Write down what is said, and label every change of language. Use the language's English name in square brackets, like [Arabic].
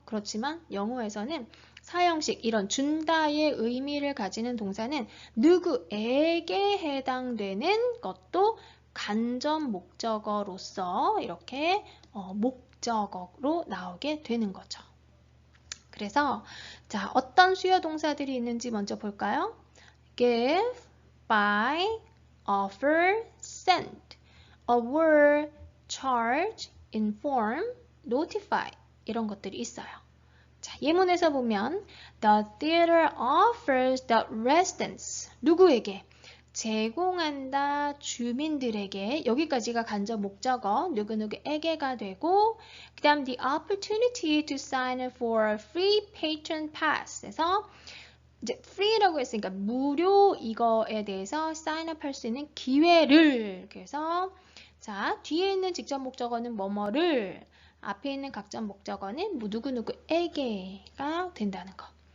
[Korean] 그렇지만 영어에서는 4형식 이런 준다의 의미를 가지는 동사는 누구에게 해당되는 것도 간접 목적어로서 이렇게 목적어로 나오게 되는 거죠. 그래서 자, 어떤 수요 동사들이 있는지 먼저 볼까요? [English] give, buy, offer, send, award, charge, inform, notify [Korean] 이런 것들이 있어요. [English] 자, 예문에서 보면 The theater offers the residents [Korean] 누구에게? 제공한다 주민들에게 여기까지가 간접 목적어 누구누구에게가 되고 그 다음 [English] the opportunity to sign up for a free patron pass [Korean] 에서 이제 free라고 했으니까 무료 이거에 대해서 sign up 할 수 있는 기회를 그래서 자 뒤에 있는 직접 목적어는 뭐뭐를 앞에 있는 각접 목적어는 누구누구에게가 된다는 거.